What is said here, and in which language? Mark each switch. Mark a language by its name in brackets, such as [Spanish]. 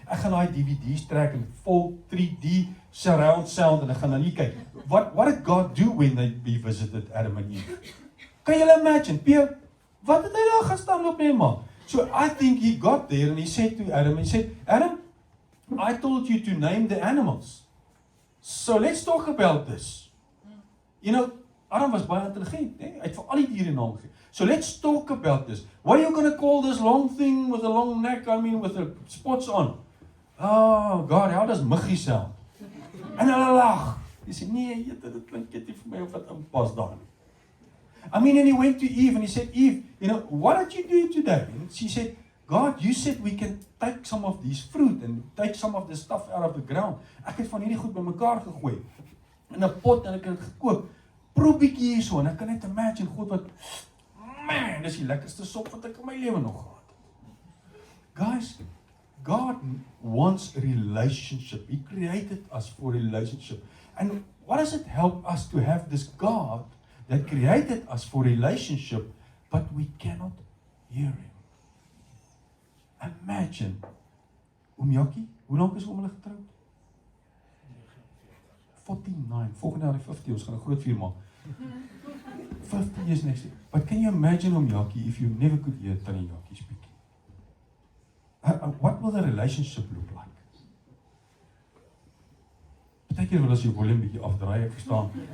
[Afrikaans] Ek gaan daai DVD's trek in full 3D surround sound en ek gaan dan hier kyk. [English] What did God do when He visited Adam and Eve? [Afrikaans] Kan julle imagine? Wat het hy daar gaan staan loop mee maak? [English] So I think he got there and he said to Adam, he said, Adam, I told you to name the animals. So let's talk about this. You know, [Afrikaans] Adam was baie intelligent, hè? Hy het vir al die diere naam gegee. [English] So let's talk about this. What are you going to call this long thing with a long neck, with the spots on? Oh God, how does muggie sound? [Afrikaans] En hulle lag. Hy sê, nee, dit klink net nie vir my of wat inpas daar. [English] And he went to Eve and he said, Eve, what did you do today? And she said, God, you said we can take some of these fruit and take some of this stuff out of the ground. [Afrikaans] Ek het van hierdie goed bymekaar gegooi in 'n pot en ek het dit gekook. Proe bietjie hierso en ek kan net imagine God wat, man, dis die lekkerste sop wat ek in my lewe nog gehad het. [English] Guys, God wants a relationship. He created us for a relationship. And what does it help us to have this God that created us for relationship, but we cannot hear him? [Afrikaans] Imagine, Jackie, hoe lank is hulle getrouwd? 49, volgende jaar die 50, ons gaan 'n groot vier maak. [English] 50 years next year. But can you imagine, Jackie, if you never could hear Tannie Jackie speaking? What will the relationship look like? [Afrikaans] Partykeer wil as jy volume bietjie afdraai, ek verstaan.